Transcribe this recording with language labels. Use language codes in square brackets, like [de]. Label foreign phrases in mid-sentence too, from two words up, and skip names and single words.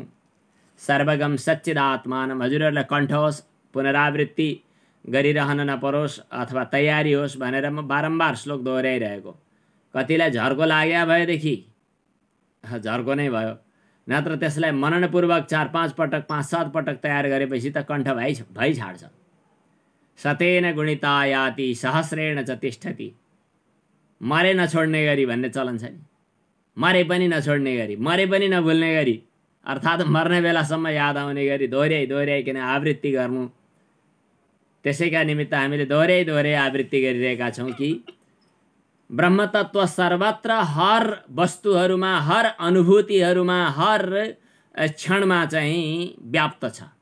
[sa] सर्वगम सच्चिदात्मानम, [ne] हजुरहरूलाई कण्ठ होस्, पुनरावृत्ति गरिरहन नपरोस् अथवा तयारी होस् भनेर म बारम्बार श्लोक दोहोऱ्याइरहेको। कतिलाई झर्को लाग्या भएदेखि झर्को नै भयो, नत्र त्यसलाई मननपूर्वक 4-5 पटक 5-7 पटक तयार गरेपछि त कण्ठ भइ छाड्छ। [sa] शतेन गुणिता याति सहस्रेण च तिष्ठति, [ne] मरे नछोड्ने गरी भन्ने चलन छ नि। मरे पनि नछोड्ने गरी, मरे पनि नभुल्ने गरी, अर्थात् मर्ने बेलासम्म याद आउने गरी दोहोऱ्याइकन आवृत्ति गर्नु। त्यसैका निमित्त हामीले दोहोऱ्याइ आवृत्ति गरिरहेका छौँ कि ब्रह्मतत्त्व सर्वत्र हर वस्तुहरूमा, हर अनुभूतिहरूमा, हर क्षणमा चाहिँ व्याप्त छ।